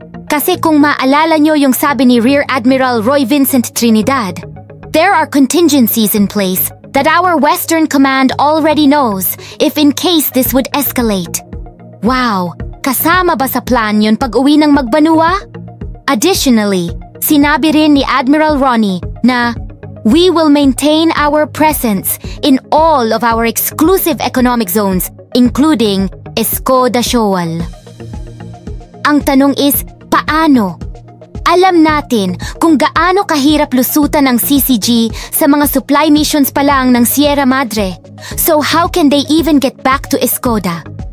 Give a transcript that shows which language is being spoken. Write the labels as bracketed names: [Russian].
[Filipino] Kasi kung maalala nyo yung sabi ni [English] Rear Admiral Roy Vincent Trinidad, there are contingencies in place that our Western Command already knows if in case this would escalate. Wow! [Filipino] Kasama ba sa plan yun pag-uwi ng Magbanua? [English] Additionally, [Filipino] sinabi rin ni [English] Admiral Ronnie na we will maintain our presence in all of our exclusive economic zones, including Escoda Shoal. [Filipino] Ang tanong is, paano? Alam natin kung gaano kahirap lusutan ng CCG sa mga supply missions pa lang ng Sierra Madre. [English] So how can they even get back to Escoda?